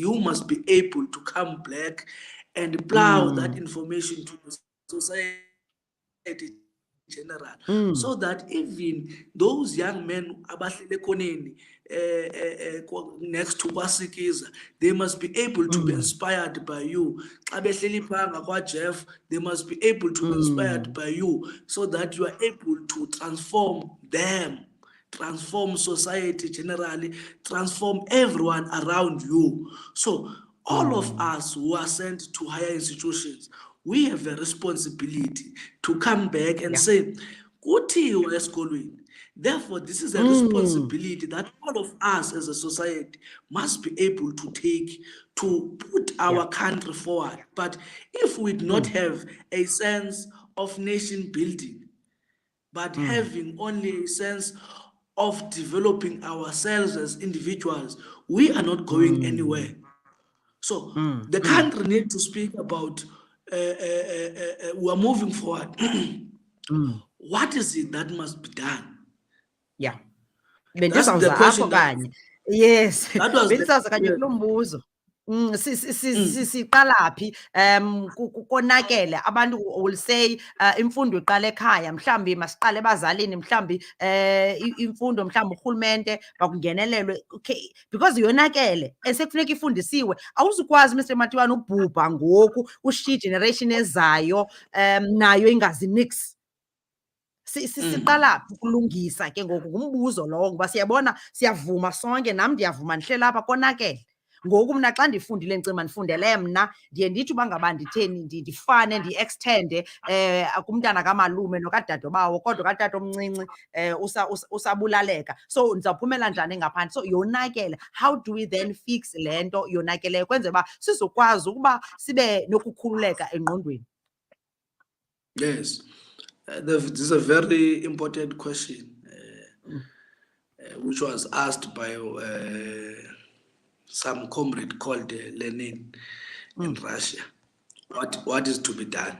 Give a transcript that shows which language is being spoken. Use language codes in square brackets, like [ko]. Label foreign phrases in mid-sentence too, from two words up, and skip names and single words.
[en] You must be able to come back and plow that information to the society general, so that even those young men [xh] abahlele koneni [en] next to Kwasikiza, they must be able to be inspired by you. [xh] Xa behleli phanga kwaJeff, [en] they must be able to be inspired by you, so that you are able to transform them, transform society generally, transform everyone around you. So all of us who are sent to higher institutions, we have a responsibility to come back and say, [xh] kuthiwa esikolweni. [en] Therefore, this is a responsibility that all of us as a society must be able to take to put our country forward. But if we do not have a sense of nation building, but having only a sense of developing ourselves as individuals, we are not going anywhere. So the country needs to speak about we are moving forward. What is it that must be done? Yeah. That's the question that Yes, That was [xh] bendisaza kanye [en] yes. [xh] kulo mbuzo. Siqala phi? Konakele abantu [en] will say [xh] imfundo iqala ekhaya, mhlambi masiqale ebazalini, mhlambi imfundo mhlambi urhulumente makungenelelwe. Okay, because yonakele esekufuneka ifundisiwe. Awuzukwazi Mr Matiwane ubhubha ngoku ushiya igeneration ezayo nayo ingazi nix. Siqala ukulungisa ke ngoku ngumbuzo lowo ngoba siyabona siyavuma sonke, nam ndiyavuma ndihleli apha konakele. Ngoku mna xa ndifundile ndicima ndifundele mna, ndiye ndithi uba ngaba nditheni ndifane ndi-extende kumntana kamalume nokadadobawo kodwa katata omncinci usabulaleka. So ndizawuphumela njani ngaphandle? So yonakele. [en] How do we then fix [xh] le nto yonakeleyo kwenzela uba sizokwazi ukuba sibe nokukhululeka engqondweni? [en] Yes. This is a very important question, which was asked by some comrade called Lenin in Russia. What is to be done?